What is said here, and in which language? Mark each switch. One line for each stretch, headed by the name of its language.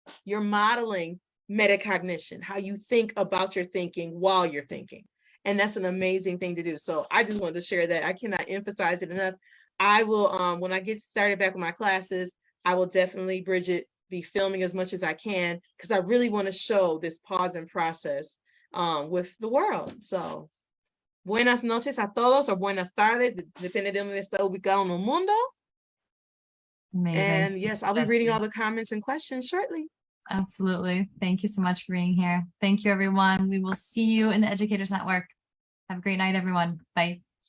English: You're modeling metacognition, how you think about your thinking while you're thinking. And that's an amazing thing to do. So I just wanted to share that. I cannot emphasize it enough. I will, when I get started back with my classes, I will definitely, Bridget, be filming as much as I can, because I really want to show this pause and process with the world.
Spanish: So buenas noches a todos, or buenas tardes, depende de donde está ubicado en el mundo.
English: Amazing. And yes, I'll be reading all the comments and questions shortly. Absolutely. Thank you so much for being here. Thank you, everyone. We will see you in the Educators Network. Have a great night, everyone. Bye.